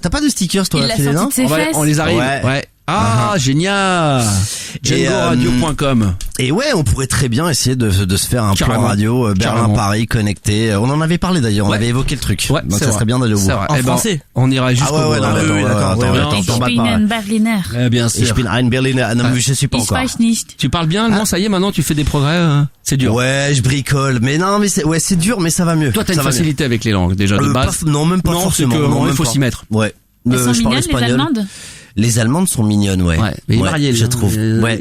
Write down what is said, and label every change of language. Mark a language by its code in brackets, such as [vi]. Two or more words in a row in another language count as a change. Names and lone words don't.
[fr] T'as pas de stickers toi? On les arrive. Ouais. Ah, génial. DjangoRadio.com. Et ouais, on pourrait très bien essayer de se faire un plan radio Berlin-Paris connecté. On en avait parlé d'ailleurs, on avait évoqué le truc. Ouais, donc ça serait bien d'aller au bout. En français. On ira jusqu'au bout. [de] Ich bin ein Berliner. [fr] Bien sûr. [de] Ich bin ein Berliner. [fr] Non, mais je sais pas encore. Tu parles bien allemand, ça y est, maintenant tu fais des progrès. C'est dur. Ouais, je bricole. Mais non, mais c'est dur, mais ça va mieux. Toi, t'as une facilité avec les langues déjà de base. Non, même pas forcément. Il faut s'y mettre. Ouais. Elles sont mignonnes, les Allemandes? Les Allemandes sont mignonnes, ouais. Mais mariées, je trouve. Ouais.